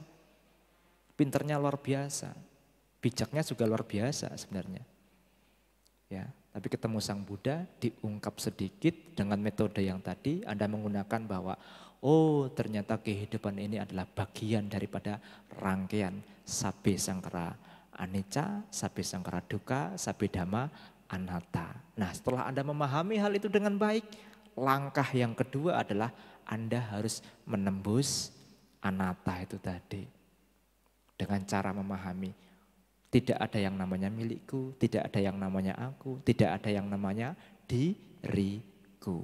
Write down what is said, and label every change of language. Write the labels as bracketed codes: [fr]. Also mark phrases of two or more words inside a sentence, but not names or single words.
[id] Pinternya luar biasa. Bijaknya juga luar biasa sebenarnya. Ya, tapi ketemu Sang Buddha diungkap sedikit dengan metode yang tadi Anda menggunakan bahwa oh ternyata kehidupan ini adalah bagian daripada rangkaian [pi] sabbe sangkara anicca, sabbe sangkara dukkha, sabbe dhamma anatta. [id] Nah setelah Anda memahami hal itu dengan baik, langkah yang kedua adalah Anda harus menembus anatta itu tadi. Dengan cara memahami tidak ada yang namanya milikku, tidak ada yang namanya aku, tidak ada yang namanya diriku.